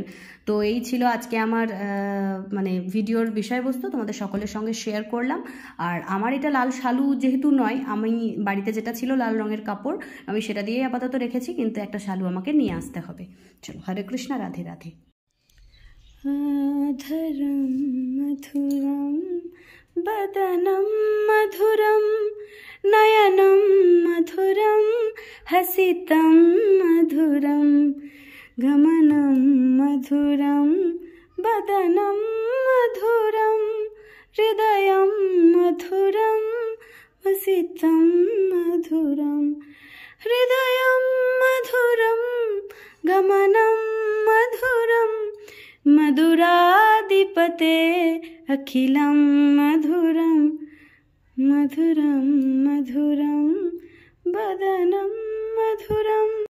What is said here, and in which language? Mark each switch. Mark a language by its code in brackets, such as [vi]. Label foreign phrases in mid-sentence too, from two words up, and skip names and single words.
[bn] তো এই ছিল আজকে আমার মানে ভিডিওর বিষয়বস্তু, তোমাদের সকলের সঙ্গে শেয়ার করলাম। আর আমার এটা লাল শালু যেহেতু নয়, আমি বাড়িতে যেটা ছিল লাল রঙের কাপড় আমি সেটা দিয়েই আপাতত রেখেছি, কিন্তু একটা শালু আমাকে নিয়ে আসতে হবে। চলো, হরে কৃষ্ণ, রাধে রাধে। [sa] ধরম মধুরম বদনম মধুরম নয়নম মধুরম হসিতম মধুরম গমনম মধুরম বদনম মধুরম হৃদয়ম মধুরম হসিতম মধুরম হৃদয়ম মধুরম গমনম মধুরম मधुराधिपते अखिलं मधुरं मधुरं मधुरं वदनं मधुरम्।